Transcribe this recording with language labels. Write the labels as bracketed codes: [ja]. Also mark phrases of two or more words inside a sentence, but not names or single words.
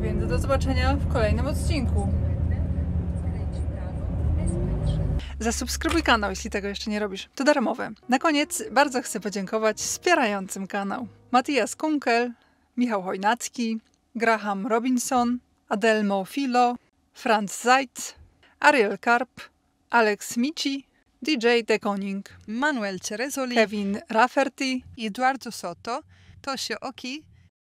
[pl] Więc do zobaczenia w kolejnym odcinku. Zasubskrybuj kanał, jeśli tego jeszcze nie robisz. To darmowe. Na koniec bardzo chcę podziękować wspierającym kanał. Matthias Kunkel, Michał Chojnacki, Graham Robinson, Adelmo Filo, Franz Zeitz, Ariel Karp, Alex Mici, DJ De Koning, Manuel Cerezoli, Kevin Rafferty, Eduardo Soto, Tosio Oki,